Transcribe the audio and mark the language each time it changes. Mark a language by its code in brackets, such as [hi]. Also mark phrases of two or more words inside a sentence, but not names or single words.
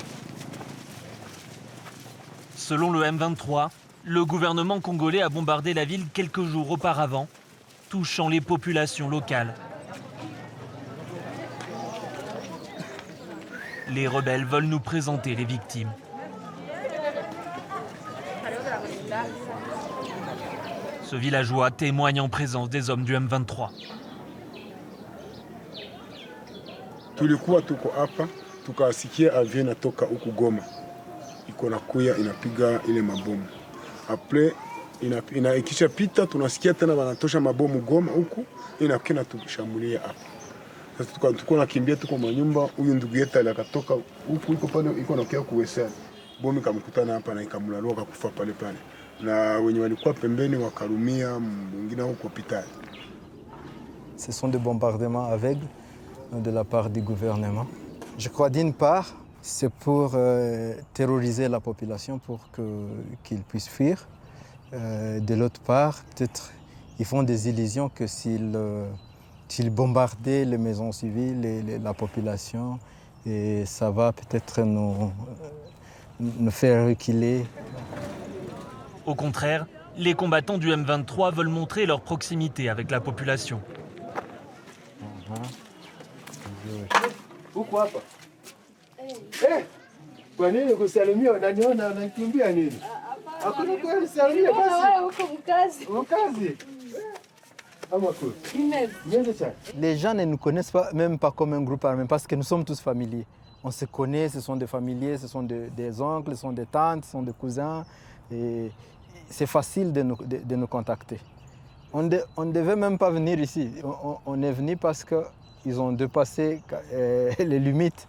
[fr] Selon le M23, le gouvernement congolais a bombardé la ville quelques jours auparavant, touchant les populations locales. Les rebelles veulent nous présenter les victimes. Ce villageois témoigne en présence des hommes du M23. [sw] Tulikuwa tuko hapa tukasikia avion inatoka huku Goma, iko nakuya inapiga ile mabomu. Après ikishapita tunasikia tena wanatosha mabomu Goma huku inakuwa tushambulia hapa. Sasa tuko nakimbia, tuko manyumba. Huyu ndugu yetu akatoka huku, iko pale, iko nakia kuwesa bomu, ikamkutana hapa na ikamlalua akakufa pale pale, na wenye walikuwa pembeni wakarumia, mwingine huko hospitali. [fr] Ce sont des bombardements aveugles de la part du gouvernement. Je crois d'une part, c'est pour terroriser la population pour qu'ils puissent fuir. De l'autre part, peut-être ils font des illusions que s'ils bombardaient les maisons civiles et la population, et ça va peut-être nous faire reculer. Au contraire, les combattants du M23 veulent montrer leur proximité avec la population. Pourquoi pas? [sw] Kwa nini kusalimia unaniona unakimbia nini? Hakuna kusalimia basi. Ukazi. [fr] Les gens ne nous connaissent pas, même pas comme un groupe armé, parce que nous sommes tous familiers. On se connaît, ce sont des familiers, ce sont des oncles, ce sont des tantes, ce sont des cousins. Et c'est facile de nous contacter. On ne devait même pas venir ici. On est venu parce qu'ils ont dépassé les limites.